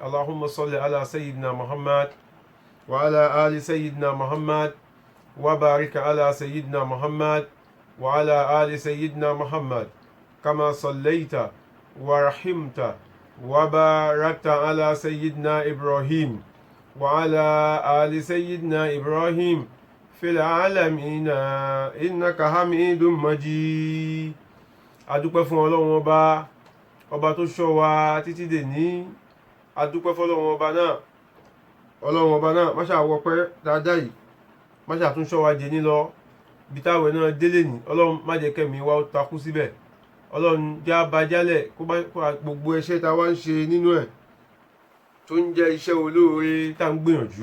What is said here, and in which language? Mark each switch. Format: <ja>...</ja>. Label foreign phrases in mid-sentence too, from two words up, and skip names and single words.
<ar>اللهم صل على سيدنا محمد وعلى آل سيدنا محمد وبارك على سيدنا محمد وعلى آل سيدنا محمد كما صليت ورحمت وباركت على سيدنا إبراهيم وعلى آل سيدنا إبراهيم في العالمين إنك حميد مجيد.</ar> <yo>adúpẹ́ fún Ọlọ́run ọba tó ṣọ́ wa títí dèní. adúpẹ́ fún Ọlọ́run ọba náà má ṣáà wọpẹ́ dáadáa yìí, má ṣáà tún ṣọ́ wa jẹ ní lọ ibi táwẹ̀ náà délé ní. Ọlọ́run má jẹ́ kẹ́mi wa ó takú síbẹ̀. Ọlọ́run já bá jálẹ̀ kó gbogbo ẹ̀ṣẹ̀ tá a wá ń ṣe nínú ẹ̀ tó ń jẹ́ iṣẹ́ olóore tá à ń gbìyànjú.</yo>